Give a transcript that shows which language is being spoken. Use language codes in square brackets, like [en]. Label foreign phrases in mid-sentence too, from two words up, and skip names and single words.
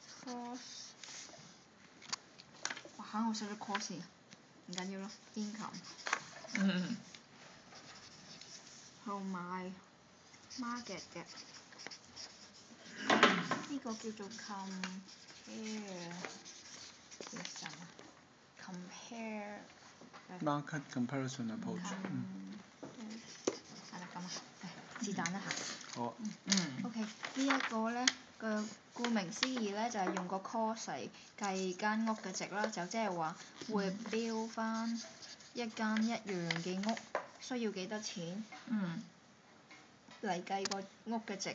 [yue] cost， 哇嚇我寫咗 cost 唔緊要咯 income。後買 market 嘅，呢個叫做 compare [en] market comparison approach。 [yue] 係啦咁啊，是但啦嚇。好。 OK， 呢一個咧嘅顧名思義咧就係用個 cost 嚟計間屋嘅值啦，就即係話會標翻一間一樣嘅屋需要幾多錢嚟計個屋嘅值。